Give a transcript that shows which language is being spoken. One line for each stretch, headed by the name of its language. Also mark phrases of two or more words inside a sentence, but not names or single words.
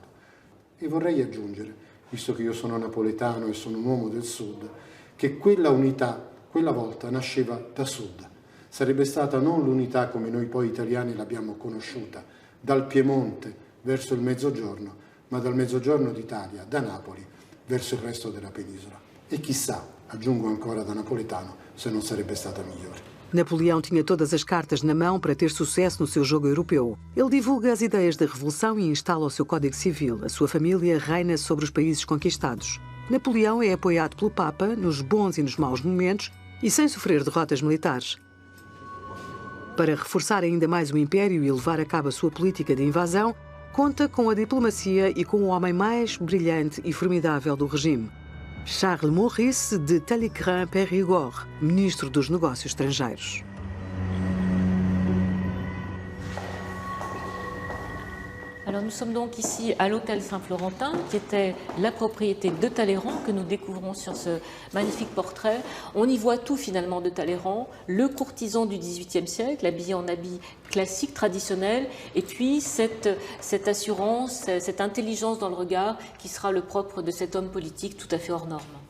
Italian: E vorrei aggiungere, visto che io sono napoletano e sono un uomo del Sud, che quella unità, quella volta, nasceva da Sud. Sarebbe stata non l'unità come noi poi italiani l'abbiamo conosciuta, dal Piemonte verso il Mezzogiorno, ma dal Mezzogiorno d'Italia, da Napoli, verso il resto della penisola. E chissà, aggiungo ancora da napoletano, se non sarebbe stata migliore.
Portuguese: Napoleão tinha todas as cartas na mão para ter sucesso no seu jogo europeu. Ele divulga as ideias da Revolução e instala o seu Código Civil. A sua família reina sobre os países conquistados. Napoleão é apoiado pelo Papa nos bons e nos maus momentos e sem sofrer derrotas militares. Para reforçar ainda mais o Império e levar a cabo a sua política de invasão, conta com a diplomacia e com o homem mais brilhante e formidável do regime. Charles Maurice de Talleyrand-Périgord, ministro dos Negócios Estrangeiros.
French: Alors nous sommes donc ici à l'hôtel Saint-Florentin, qui était la propriété de Talleyrand, que nous découvrons sur ce magnifique portrait. On y voit tout finalement de Talleyrand, le courtisan du XVIIIe siècle, habillé en habit classique, traditionnel, et puis cette assurance, cette intelligence dans le regard qui sera le propre de cet homme politique tout à fait hors norme.